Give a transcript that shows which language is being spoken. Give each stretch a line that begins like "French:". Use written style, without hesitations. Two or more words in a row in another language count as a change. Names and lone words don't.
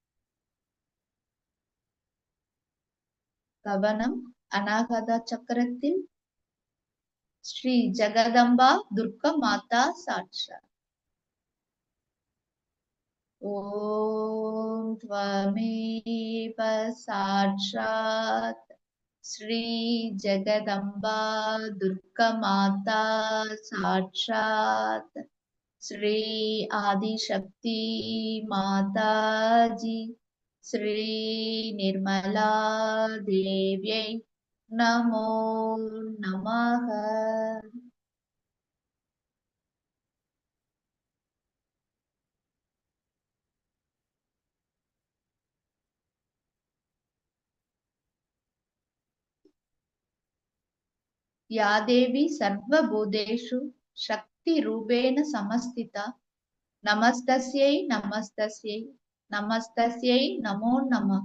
Tamil: கவனம் அநாகத சக்கரத்தில் ஸ்ரீ ஜெகதம்பா துர்கா மாதா சாட்சா.
Sanskrit: ओम् त्वमेव साक्षात् श्री जगदम्बा दुर्गा माता साक्षात् श्री आदिशक्ति माताजी श्री निर्मला देव्यै नमो नमः। या देवी सर्वभूतेषु शक्ति रूपेण समस्थिता नमस्तस्यै नमस्तस्यै नमस्तस्यै नमो नमः।